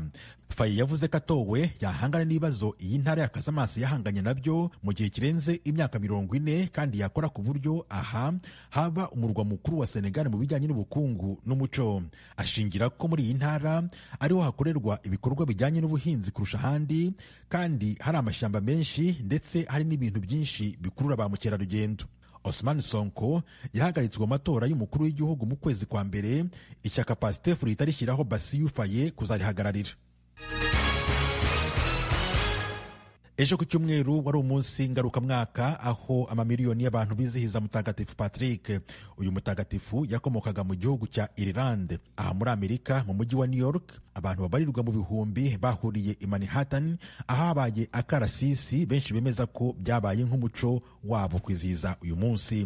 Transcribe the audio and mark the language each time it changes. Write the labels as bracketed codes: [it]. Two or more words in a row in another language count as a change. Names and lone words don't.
[rw] Faye yavuze ko atowe yahangana n'ibibazo iyi ntara ya Casamance yahanganye nabyo mu gihe kirenze imyaka 40, kandi yakora ku buryo aha haba umurwa mukuru wa Senegal mu bijyanye n'ubukungu n'umuco. Ashingira ko muri iyi ntara ariho hakorerwa ibikorwa bijyanye n'ubuhinzi kurusha ahandi, kandi hari amashyamba menshi ndetse hari n'ibintu byinshi bikurura ba mukerarugendo. Osman Sonko yahagaritswe mu matora y'umukuru w'igihugu mu kwezi kwa mbere, ishyaka Pastef rihita rishyiraho Basiru Faye kuzarihagararira. Ejo ku cyumweru wari umunsi ngarukamwaka aho amamiliyoni y'abantu bizihiza mutagatifu Patrick. Uyu mutagatifu yakomokaga mu gihugu cya Ireland. Aha muri Amerika mu mujyi wa New York abantu babarirwa mu bihumbi bahuriye i Manhattan ahabaye akarasisi benshi bemeza ko byabaye nk'umuco wabo kwizihiza uyu munsi.